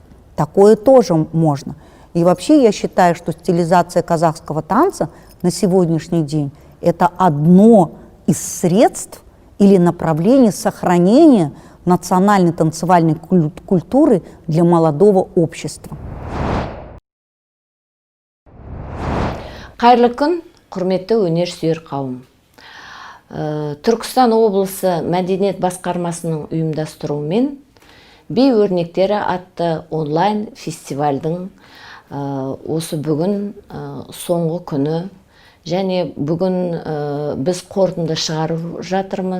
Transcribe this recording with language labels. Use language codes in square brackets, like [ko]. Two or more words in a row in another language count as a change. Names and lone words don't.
[ru] Такое тоже можно. И вообще я считаю, что стилизация казахского танца на сегодняшний день – это одно из средств или направлений сохранения национальной танцевальной культуры для молодого общества. [kk] Қайырлы күн, құрметті өнерсүйер қауым. Түркістан облысы мәдениет басқармасының ұйымдастыруымен «Би өрнектері» атты онлайн фестивальдің осы бүгін соңғы күні, және бүгін біз қорытынды шығарып жатырмыз.